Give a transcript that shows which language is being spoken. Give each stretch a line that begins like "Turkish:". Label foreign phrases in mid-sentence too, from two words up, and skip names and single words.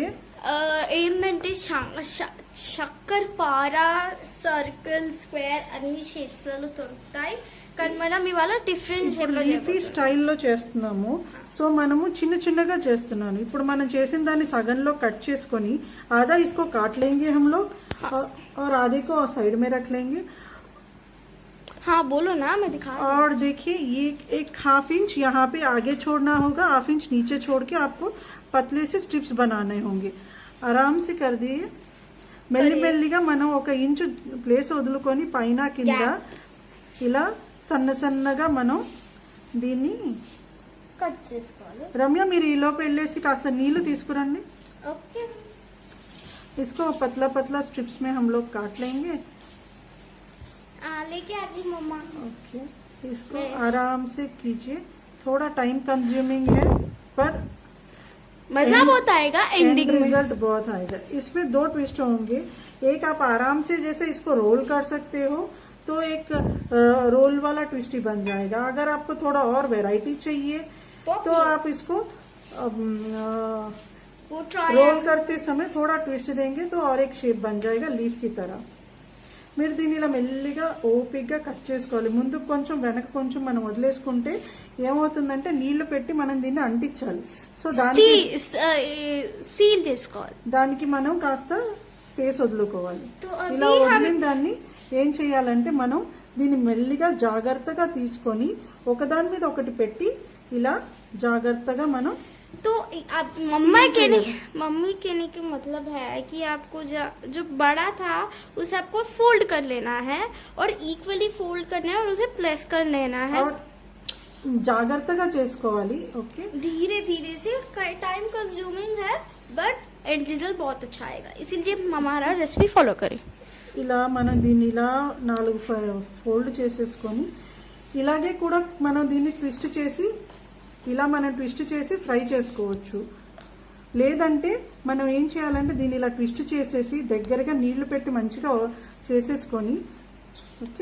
Telugu: ఏంటంటే చక్కరపార, సర్కిల్, స్క్వేర్ అన్ని షేప్స్ లలో దొరుకుతాయి, కానీ మనం ఇవాళ
English: different shape
Telugu: లో లీఫీ స్టైల్లో చేస్తున్నాము। సో మనము చిన్న చిన్నగా చేస్తున్నాను। ఇప్పుడు మనం చేసిన దాన్ని సగంలో కట్ చేసుకొని
Hindi: आधा इसको काट लेंगे हम लोग, और आधे को साइड में रख लेंगे। हाँ बोलो ना, मैं दिखा। और देखिए ये एक ½ इंच यहाँ पे आगे छोड़ना होगा, ½ इंच नीचे छोड़ के आपको पतले से स्ट्रिप्स बनाने होंगे। आराम से कर दिए,
Telugu: మెల్లిమెల్లిగా మనం 1 ఇంచు ప్లేస్ వదులుకొని పైన కింద ఇలా సన్నగా మనం దీన్ని కట్ చేసుకోవాలి। రమ్య మీరు ఈలోపు వెళ్ళేసి కాస్త నీళ్లు తీసుకురండి।
Hindi: ओके, इसको पतला स्ट्रिप्स में हम लोग काट लेंगे। लेके आ गई मम्मा। ओके, इसको आराम से कीजिए, थोड़ा
English: time consuming
Hindi: है पर मजा बहुत आएगा, एंडिंग में रिजल्ट बहुत आएगा। इसमें 2 ट्विस्ट होंगे। एक आप आराम से जैसे इसको रोल कर सकते हो, तो एक रोल वाला ट्विस्ट ही बन जाएगा। अगर आपको थोड़ा और वैरायटी चाहिए तो आप इसको रोल करते समय थोड़ा ट्विस्ट देंगे तो और एक शेप बन जाएगा लीफ की तरह।
Telugu: మీరు దీన్ని ఇలా మెల్లిగా ఓపిక్గా కట్ చేసుకోవాలి। ముందు కొంచెం వెనక కొంచెం మనం వదిలేసుకుంటే ఏమవుతుందంటే నీళ్లు పెట్టి మనం దీన్ని అంటించాలి। సో దానికి సీల్ చేసుకోవాలి। దానికి మనం కాస్త స్పేస్ వదులుకోవాలి.
Hindi: तो अभी
Telugu: ఇలా
Hindi: हम
Telugu: వదిలిన దాన్ని ఏం చేయాలంటే మనం దీన్ని మెల్లిగా జాగ్రత్తగా తీసుకొని ఒకదాని మీద ఒకటి పెట్టి ఇలా జాగ్రత్తగా మనం
Hindi: तो आप मम्मी कहने के मतलब है कि आपको जो बड़ा था उसे आपको फोल्ड कर लेना है और इक्वली फोल्ड करना है और उसे प्रेस कर लेना है
Telugu: और జాగ్రత్తగా చేసుకోవాలి. ఓకే,
Hindi: धीरे धीरे से.
English: time consuming
Hindi: है बट
English: end result
Hindi: बहुत अच्छा आएगा, इसीलिए हमारा रेसिपी फॉलो करें.
Telugu: ఇలా మనం దీన్ని ఇలా 4 ఫోల్డ్ చేసేసుకొని ఇలాగే కూడా మనం దీన్ని ట్విస్ట్ చేసి ఇలా మనం ట్విస్ట్ చేసి ఫ్రై చేసుకోవచ్చు. లేదంటే మనం ఏం చేయాలంటే దీన్ని ఇలా ట్విస్ట్ చేసేసి దగ్గరగా నీళ్లు పెట్టి మంచిగా చేసేసుకొని ఓకే